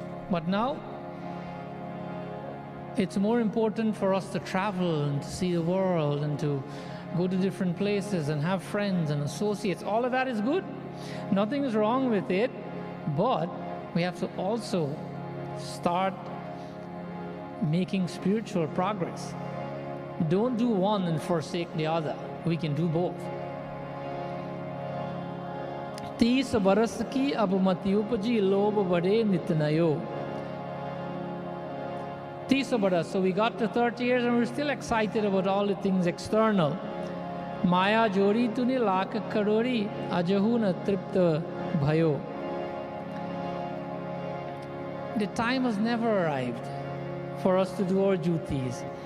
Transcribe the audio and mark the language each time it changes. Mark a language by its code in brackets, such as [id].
[en] But now, it's more important for us to travel and to see the world and to go to different places and have friends and associates. All of that is good. Nothing is wrong with it. But we have to also start making spiritual progress. Don't do one and forsake the other. We can do both. [hi] 30 बरस की अब मति उपजी लोभ बड़े नित नयो. 30 बरस. [en] So we got to 30 years and we're still excited about all the things external. [hi] Maya jori tuni lakh karori ajahu na tripta bhayo. [en] The time has never arrived for us to do our duties.